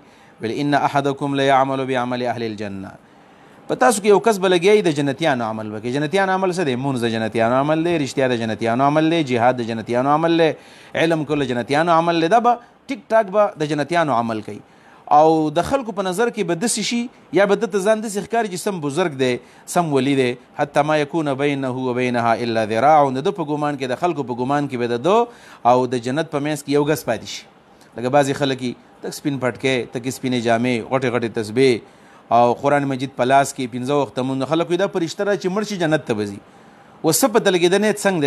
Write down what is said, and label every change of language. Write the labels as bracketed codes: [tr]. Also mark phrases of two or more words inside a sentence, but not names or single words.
[ps] بل [ar] ان احدکم لیعمل بعمل اهل الجنه، [ps] په تاسو کې یو کس به لګیایي د جنتیانو عمل وکړي. جنتیانو عمل څه دی؟ مونځ د جنتیانو عمل دی، رښتیا د جنتیانو عمل دی، جهاد د جنتیانو عمل دی، علم کول د جنتیانو عمل دی. دا به ټیک ټاک به د جنتیانو عمل کوي، او د خلکو په نظر کې به داسې شي یا به دته ځان داسې ښکاري چې سم بزرګ دی، سم ولی دی، [ar] حتی ما یکونه بینه و بینها الا ذراع. [ps] د ده په ګمان کې، د خلکو په ګمان کې به د ده او د جنت په منځ کې یو ګز پاتې شي. لکه بعضې خلک یي تک سپین پټکې، تکې سپینې جامې، غټې غټې تسبیح او قرآن مجید په لاس کې 15 وخته مونځ. خلکو دا فرشته را چې مړ شي جنت ته به ځي. اوس څه پته لګېده نیت څنګه دی؟